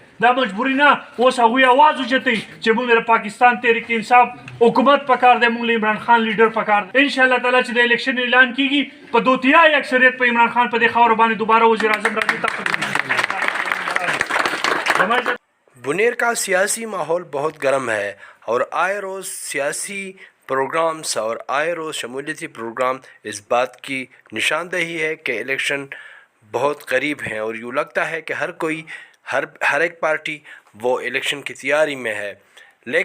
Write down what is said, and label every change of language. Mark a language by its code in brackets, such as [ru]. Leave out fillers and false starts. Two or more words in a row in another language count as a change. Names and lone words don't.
[ps] دا مجبوری نه اوس هغوی آواز اوچتوي چې موږ د پاکستان تحریک انصاف حکومت پکار دی، موږ له عمران خان لیډر پکار دی. [ar] انشاءالله تعالی [ps] چې د الیکشن اعلان کیږي په دوتیای اکثریت په عمران خان په دې خاوره باندې دوباره وزیر اعظم راځي. [ur] بنیر کا سیاسی ماحول بہت گرم ہے اور آئے روز سیاسی پروگرامز اور آئے روز شمولیتی پروگرام اس بات کی نشاندہی ہے کہ الیکشن بہت قریب ہیں اور یوں لگتا ہے کہ ہر ایک پارٹی وہ الیکشن کی تیاری میں ہے.